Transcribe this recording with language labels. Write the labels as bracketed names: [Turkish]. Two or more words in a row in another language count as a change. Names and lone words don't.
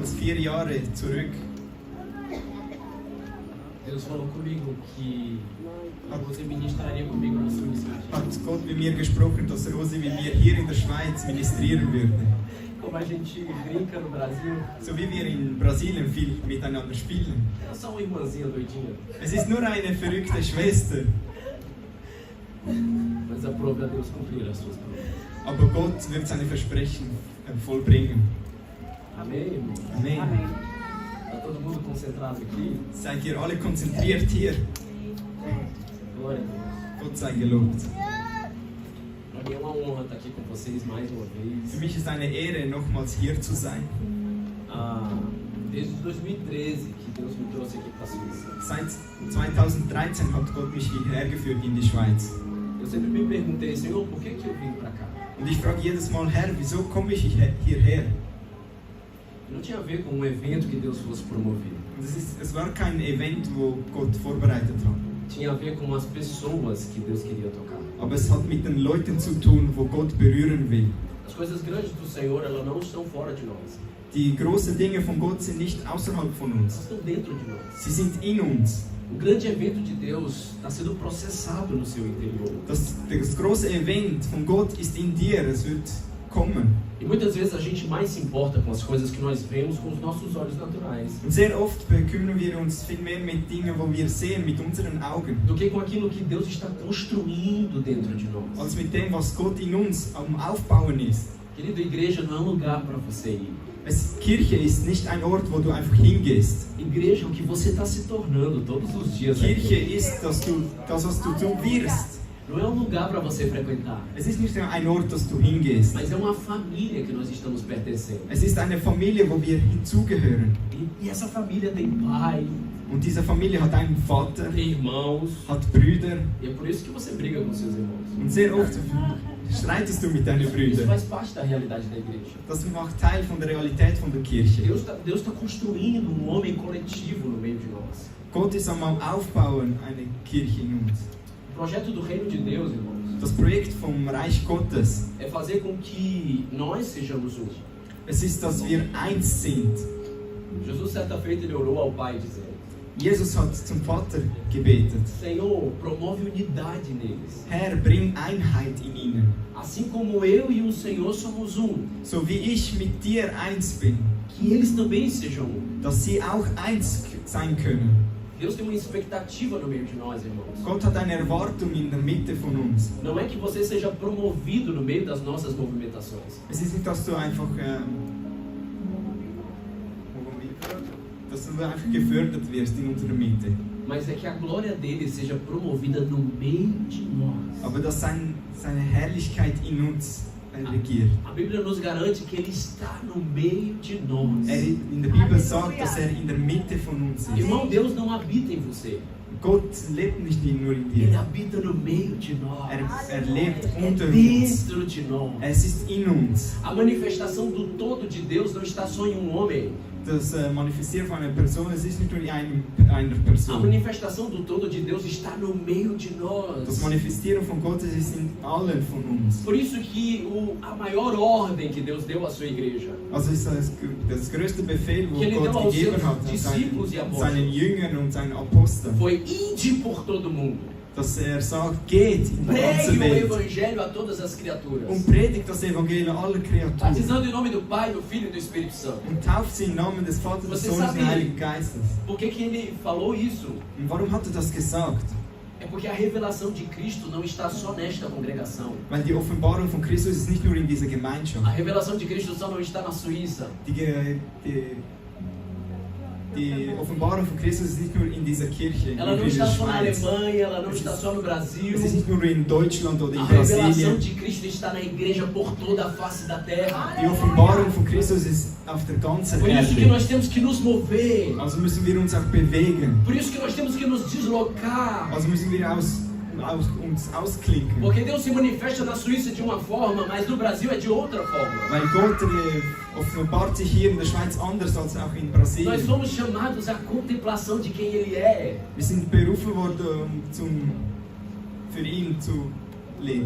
[German] 4 Jahre zurück [Portuguese] Deus falou comigo que você ministraria comigo na sua mensagem. [German] hat Gott mit mir gesprochen, dass Rosi mit mir hier in der Schweiz ministrieren würde. [Portuguese] Como a gente brinca no Brasil, [German] So wie wir in Brasilien viel miteinander spielen. [Portuguese] é só uma irmãzinha doidinha, [German] Es ist nur eine verrückte Schwester, [Portuguese] mas aprove a Deus cumprir as suas promessas. [German] aber Gott wird seine Versprechen vollbringen. [Portuguese] Amém, irmão? [German] Amen. [Portuguese] Está todo mundo concentrado aqui? [German] Seid ihr alle konzentriert hier? [Portuguese] Glória a Deus. [German] Gott sei gelobt. [Portuguese] Para mim é uma honra estar aqui com vocês mais uma [German] Für [Portuguese] vez. [German] mich ist eine Ehre, nochmals hier zu sein. [Portuguese] Desde 2013 que Deus me trouxe aqui para a Suíça. [German] Seit 2013 hat Gott mich hierher geführt in die Schweiz. [Portuguese] Eu sempre me perguntei, Senhor, por que eu vim para cá? [German] Und ich frage jedes Mal, Herr, wieso komme ich hierher? [Portuguese] Não tinha a ver com um evento que Deus fosse promover. [German] Und es war kein Event, wo Gott vorbereitet hat. [Portuguese] Tinha a ver com as pessoas que Deus queria tocar. [German] Aber es hat mit den Leuten zu tun, wo Gott berühren will. [Portuguese] As coisas grandes do Senhor, elas não estão fora de nós. [German] Die großen Dinge von Gott sind nicht außerhalb von [Portuguese] Elas [German] uns. [Portuguese] estão dentro de nós. [German] Sie sind in uns. [Portuguese] O grande evento de Deus está sendo processado no seu interior. [German] Das große Event von Gott ist in dir. Es wird kommen. [Portuguese] E muitas vezes a gente mais se importa com as coisas que nós vemos com os nossos olhos naturais [German] Und sehr oft bekümmern wir uns viel mehr mit Dingen, wo wir sehen, mit unseren Augen, [Portuguese] do que com aquilo que Deus está construindo dentro de nós. [German] als mit dem, was Gott in uns am Aufbauen ist. [Portuguese] Querido, igreja não é um lugar para você ir. [German] Kirche ist nicht ein Ort, wo du einfach hingehst. [Portuguese] Igreja é o que você está se tornando todos os dias [German] Kirche [Portuguese] aqui. [German] ist, das, was du wirst. [Portuguese] Não é um lugar para você frequentar, [German] Es ist nicht ein Ort, dass du hingehst. [Portuguese] mas é uma família que nós estamos pertencendo. [German] Es ist eine Familie, wo wir hinzugehören. [Portuguese] E essa família tem pai, [German] Und diese Familie hat einen Vater, [Portuguese] tem irmãos, [German] hat Brüder. [Portuguese] e é por isso que você briga com seus irmãos. [German] Und sehr oft streitest du mit deinen [Portuguese] Isso [German] Brüdern. [Portuguese] faz parte da realidade da igreja. [German] Das macht Teil von der Realität von der Kirche. [Portuguese] Deus tá construindo um homem coletivo no meio de nós. [German] Gott ist am Aufbauen eine Kirche in uns. [Portuguese] O projeto do reino de Deus, irmãos, [German] Das Projekt vom Reich Gottes, [Portuguese] é fazer com que nós sejamos um. [German] es ist, dass wir eins sind. [Portuguese] Jesus, certa feita, ele orou ao Pai dizendo: [German] Jesus hat zum Vater gebetet. [Portuguese] Senhor, promove unidade neles. [German] Herr, bring Einheit in ihnen. [Portuguese] Assim como eu e o Senhor somos um, [German] So wie ich mit dir eins bin, [Portuguese] que eles também sejam um. [German] dass sie auch eins sein können. [Portuguese] Deus tem uma expectativa no meio de nós, irmãos. [German] Gott hat eine Erwartung in der Mitte von uns. [Portuguese] Não é que você seja promovido no meio das nossas movimentações. [German] Es ist nicht, dass du einfach gefördert wirst in unserer Mitte, [Portuguese] Mas é que a glória dele seja promovida no meio de nós. [German] aber dass seine Herrlichkeit in uns regiert. [Portuguese] A Bíblia nos garante que ele está no meio de nós. [German] In der Bibel sagt, dass in der Mitte von uns ist. [Portuguese] Irmão, Deus não habita em você. [German] Gott lebt nicht nur in [Portuguese] Ele [German] dir. [Portuguese] habita no meio de nós. [German] Lebt [Portuguese] É [German] unter uns. [Portuguese] dentro de nós. [German] Es ist in uns. [Portuguese] A manifestação do todo de Deus não está só em um homem. [German] Das Manifestieren von einer Person, es ist nicht nur in einer [Portuguese] A [German] Person. [Portuguese] manifestação do todo de Deus está no meio de [German] Das [Portuguese] nós. [German] Manifestieren von Gott ist in allen von uns. [Portuguese] Por isso que a maior ordem que Deus deu à sua igreja [German] Also ist das größte Befehl, wo [Portuguese] Que ele deu [German] Gott [Portuguese] aos [German] gegeben [Portuguese] seus [German] hat, an [Portuguese] discípulos e apóstolos. [German] seinen Jüngern und seinen Aposteln, [Portuguese] foi: ide por todo mundo. [German] dass sagt, geht in die ganze [Portuguese] Pregue o [German] Welt [Portuguese] evangelho a todas as criaturas. [German] und predigt das Evangelium aller Kreaturen [Portuguese] Batizando em nome do Pai, do Filho e do Espírito Santo. [German] und tauft sie im Namen des Vaters, des [Portuguese] Você [German] Sohnes und [Portuguese] sabe [German] des Heiligen Geistes. [Portuguese] por que ele falou isso? [German] Und warum hat das gesagt? [Portuguese] É porque a revelação de Cristo não está só nesta congregação. [German] Weil die Offenbarung von Christus ist nicht nur in dieser [Portuguese] A [German] Gemeinschaft. [Portuguese] revelação de Cristo só não está na Suíça. [German] Die Offenbarung von Christus ist nicht nur in dieser Kirche, [Portuguese] Ela não [German] in [Portuguese] está [German] der [Portuguese] só na [German] Schweiz. [Portuguese] Alemanha, ela não está só no Brasil. [German] Es ist nicht nur in Deutschland oder [Portuguese] A [German] in [Portuguese] revelação [German] Brasilien. [Portuguese] de Cristo está na igreja por toda a face da terra. [German] Die Offenbarung von Christus ist auf der ganzen [Portuguese] Por isso que [German] Erde. [Portuguese] nós temos que nos mover. [German] Also müssen wir uns auch bewegen. [Portuguese] Por isso que nós temos que nos deslocar. [German] Also müssen wir uns ausklinken. [Portuguese] Porque Deus se manifesta na Suíça de uma forma, mas no Brasil é de outra forma. [German] Weil Gott offenbart sich hier in der Schweiz anders als auch in [Portuguese] Nós [German] Brasilien. [Portuguese] somos chamados à contemplação de quem Ele é. [German] Wir sind berufen worden, für ihn zu leben.